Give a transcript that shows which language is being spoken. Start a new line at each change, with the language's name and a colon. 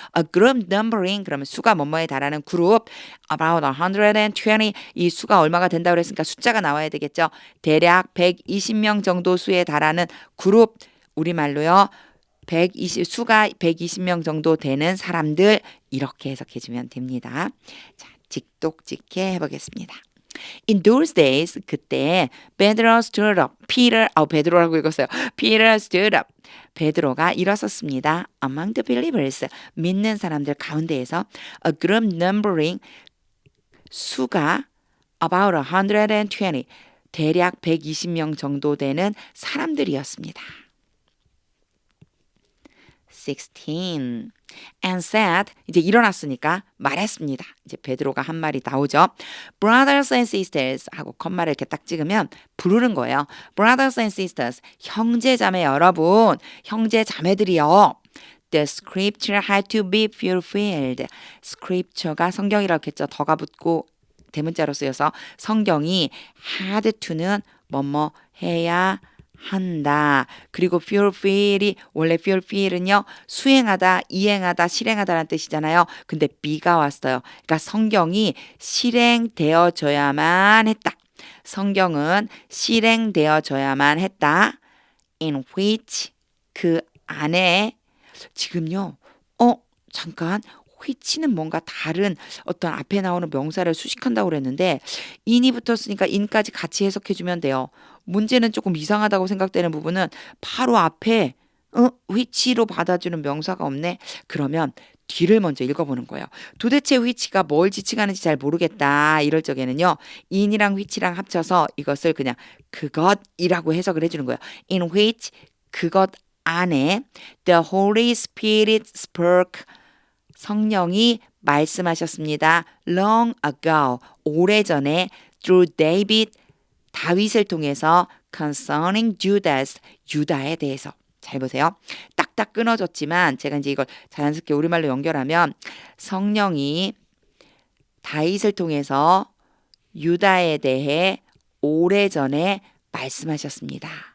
English: A group numbering
Korean: 그러면 수가 뭐뭐에 달하는 그룹
English: about 120
Korean: 이 수가 얼마가 된다고 그랬으니까 숫자가 나와야 되겠죠. 대략 120명 정도 수에 달하는 그룹 우리말로요. 수가 120명 정도 되는 사람들 이렇게 해석해 주면 됩니다. 자, 직독직해 해보겠습니다.
English: In those days
Korean: 그때
English: Pedro stood up.
Korean: 베드로라고 읽었어요.
English: Peter stood up.
Korean: 베드로가 일어섰습니다.
English: Among the believers
Korean: 믿는 사람들 가운데에서
English: a group numbering
Korean: 수가
English: about 120
Korean: 대략 120명 정도 되는 사람들이었습니다. 16
English: and said
Korean: 이제 일어났으니까 말했습니다. 이제 베드로가 한 말이 나오죠.
English: Brothers and sisters
Korean: 하고 컴마를 이렇게 딱 찍으면 부르는 거예요.
English: Brothers and sisters
Korean: 형제 자매 여러분 형제 자매들이요.
English: The scripture had to be fulfilled.
Korean: scripture가 성경이라고 했죠. 더가 붙고 대문자로 쓰여서 성경이 had to는 뭐뭐 해야 한다. 그리고 fulfill이 원래 fulfill은요. 수행하다, 이행하다, 실행하다라는 뜻이잖아요. 근데 be가 왔어요. 그러니까 성경이 실행되어져야만 했다. 성경은 실행되어져야만 했다.
English: In which
Korean: 그 안에 지금요. 잠깐 which는 뭔가 다른 어떤 앞에 나오는 명사를 수식한다고 그랬는데 in이 붙었으니까 in까지 같이 해석해 주면 돼요. 문제는 조금 이상하다고 생각되는 부분은 바로 앞에 which로 받아주는 명사가 없네. 그러면 뒤를 먼저 읽어보는 거예요. 도대체 which가 뭘 지칭하는지 잘 모르겠다. 이럴 적에는요. in이랑 which랑 합쳐서 이것을 그냥 그것이라고 해석을 해주는 거예요.
English: In which
Korean: 그것 안에
English: the Holy Spirit spoke
Korean: 성령이 말씀하셨습니다.
English: Long ago
Korean: 오래전에
English: through David
Korean: 다윗을 통해서
English: concerning Judas
Korean: 유다에 대해서 잘 보세요. 딱딱 끊어졌지만 제가 이제 이걸 자연스럽게 우리말로 연결하면 성령이 다윗을 통해서 유다에 대해 오래전에 말씀하셨습니다.